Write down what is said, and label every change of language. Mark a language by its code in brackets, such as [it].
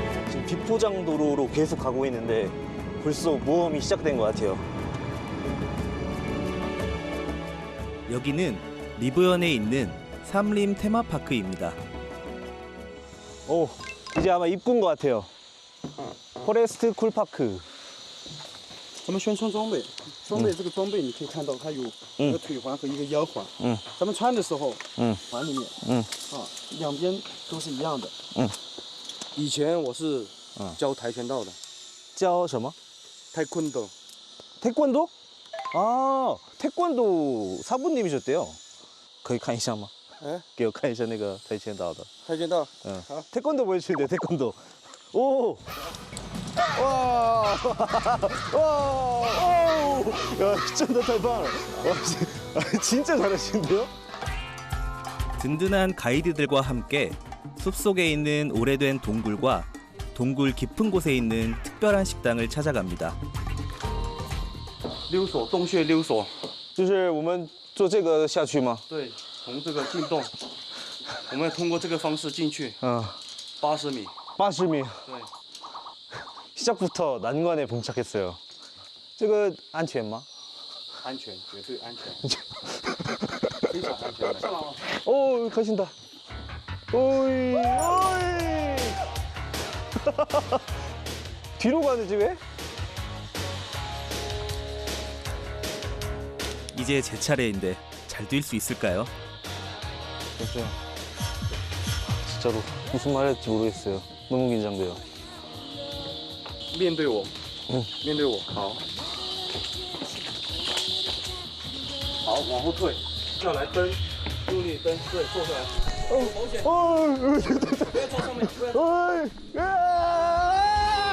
[ko] 지금 비포장 도로로 계속 가고 있는데 벌써 모험이 시작된 것 같아요. 여기는 리브현에 있는 삼림 테마파크입니다. 오, 이제 아마 입구인 것 같아요. 포레스트 쿨파크. [zh] 咱们宣传装备，装备这个装备你可以看到它有一个腿环和一个腰环。咱们穿的时候，环里面，两边都是一样的。以前我是教跆拳道的，教什么？ [ko] 태권도。 태권도? 아, 태권도 사부님이셨대요. [zh] 可以看一下吗？给我看一下那个跆拳道的。跆拳道， [ko] 태권도 보여주는데 태권도. 오. 와, 와, 오, 야, 진짜 대박. 진짜 잘하시는데요? 든든한 가이드들과 함께 숲속에 있는 오래된 동굴과 동굴 깊은 곳에 있는 특별한 식당을 찾아갑니다. [zh] 溜索，洞穴溜索。就是我们坐这个下去吗？对，从这个进洞，我们通过这个方式进去。 80米。 [ko] 80미. [zh] 对。 [ko] 시작부터 난관에 봉착했어요. [zh] 这个安全吗？安全，绝对安全，非常安全的。 [ko] 오, 가신다. 오이, 오이. 뒤로 가는지 왜? 이제 제 차례인데 잘 뛸 수 있을까요? 진짜. 진짜로 무슨 말 할지 모르겠어요. 너무 긴장돼요. [zh] 面对我，面对我，好，好，往后退，下来蹬，用力蹬，对，坐下来，保险，不要坐上面，不要。